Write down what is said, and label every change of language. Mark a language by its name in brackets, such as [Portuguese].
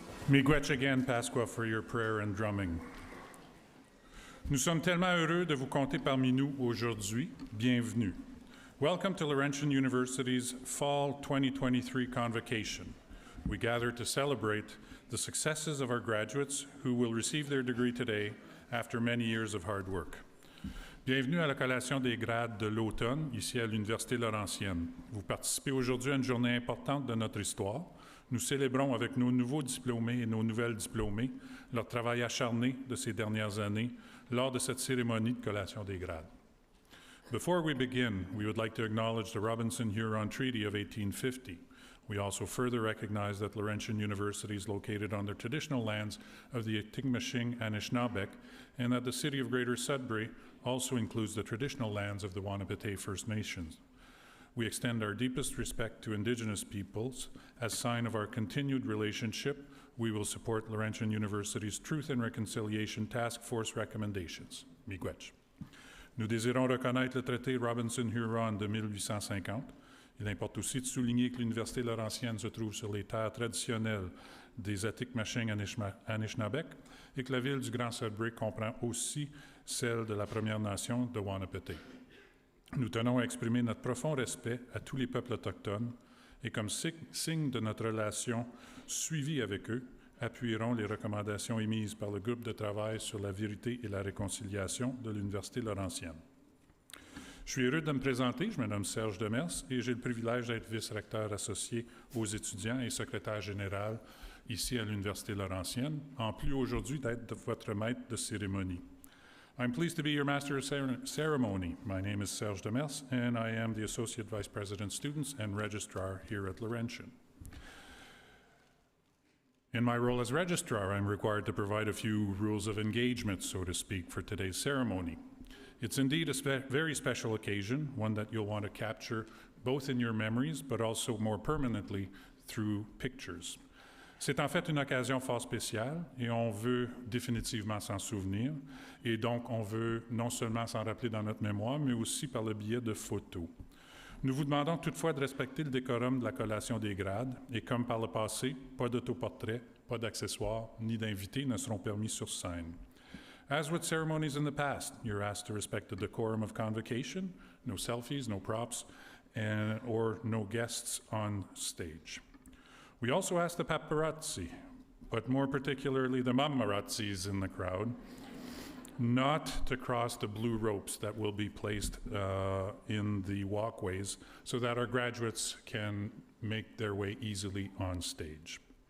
[Ojibwa] Miigwech [English] again, Pasqua, for your prayer and drumming. [French] Nous sommes tellement heureux de vous compter parmi nous aujourd'hui. Bienvenue. [English] Welcome to Laurentian University's Fall 2023 Convocation. We gather to celebrate the successes of our graduates who will receive their degree today after many years of hard work. [French] Bienvenue à la collation des grades de l'automne, ici à l'Université Laurentienne. Vous participez aujourd'hui à une journée importante de notre histoire. Nous célébrons avec nos nouveaux diplômés et nos nouvelles diplômées leur travail acharné de ces dernières années lors de cette cérémonie de collation des grades. [English] Before we begin, we would like to acknowledge the Robinson-Huron Treaty of 1850. We also further recognize that Laurentian University is located on the traditional lands of the Atikamekw Anishinaabeg, and that the city of Greater Sudbury also includes the traditional lands of the Wahnapitae First Nations. We extend our deepest respect to Indigenous peoples. As sign of our continued relationship, we will support Laurentian University's Truth and Reconciliation Task Force recommendations. [Ojibwa] Miigwech. [French] Nous désirons reconnaître le traité Robinson-Huron de 1850. Il importe aussi de souligner que l'Université Laurentienne se trouve sur les terres traditionnelles des Atikamekw Anishinaabeg et que la ville du Grand Sudbury comprend aussi celle de la Première Nation de Wahnapitae. Nous tenons à exprimer notre profond respect à tous les peuples autochtones et comme signe de notre relation suivie avec eux, appuierons les recommandations émises par le groupe de travail sur la vérité et la réconciliation de l'Université Laurentienne. Je suis heureux de me présenter, je me nomme Serge Demers et j'ai le privilège d'être vice-recteur associé aux étudiants et secrétaire général ici à l'Université Laurentienne, en plus aujourd'hui d'être votre maître de cérémonie. [English] I'm pleased to be your Master of Ceremony. My name is Serge Demers, and I am the Associate Vice President Students and Registrar here at Laurentian. In my role as Registrar, I'm required to provide a few rules of engagement, so to speak, for today's ceremony. It's indeed a very special occasion, one that you'll want to capture both in your memories, but also more permanently through pictures. [French] C'est en fait une occasion fort spéciale et on veut définitivement s'en souvenir. Et donc, on veut non seulement s'en rappeler dans notre mémoire, mais aussi par le biais de photos. Nous vous demandons toutefois de respecter le décorum de la collation des grades et comme par le passé, pas d'autoportrait, pas d'accessoires, ni d'invités ne seront permis sur scène. [English] As with ceremonies in the past, you're asked to respect the decorum of convocation, no selfies, no props, or no guests on stage. We also ask the paparazzi, but more particularly the mamarazzis in the crowd, not to cross the blue ropes that will be placed in the walkways so that our graduates can make their way easily on stage.